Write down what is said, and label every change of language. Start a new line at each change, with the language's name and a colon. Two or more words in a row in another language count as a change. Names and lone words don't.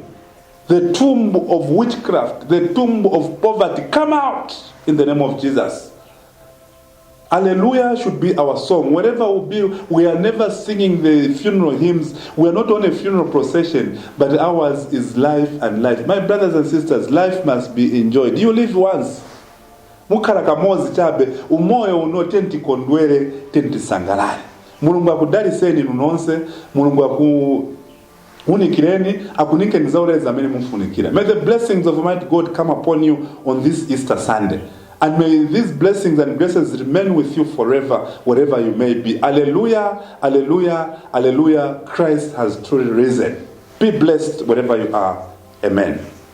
English: The tomb of witchcraft, the tomb of poverty, come out in the name of Jesus. Hallelujah should be our song. Wherever we be, we are never singing the funeral hymns. We are not on a funeral procession, but ours is life and life. My brothers and sisters, life must be enjoyed. You live once.
Nyanja: Mukhala kamozi chabe, umoyo uno tenti kondwele, tenti sangalale. Mulungu akudaliseni nonse, Mulungu unikireni, akunike nizaure zamene mumfunikira.
English: May the blessings of Almighty God come upon you on this Easter Sunday. And may these blessings and graces remain with you forever, wherever you may be. Hallelujah, hallelujah, hallelujah. Christ has truly risen. Be blessed wherever you are. Amen.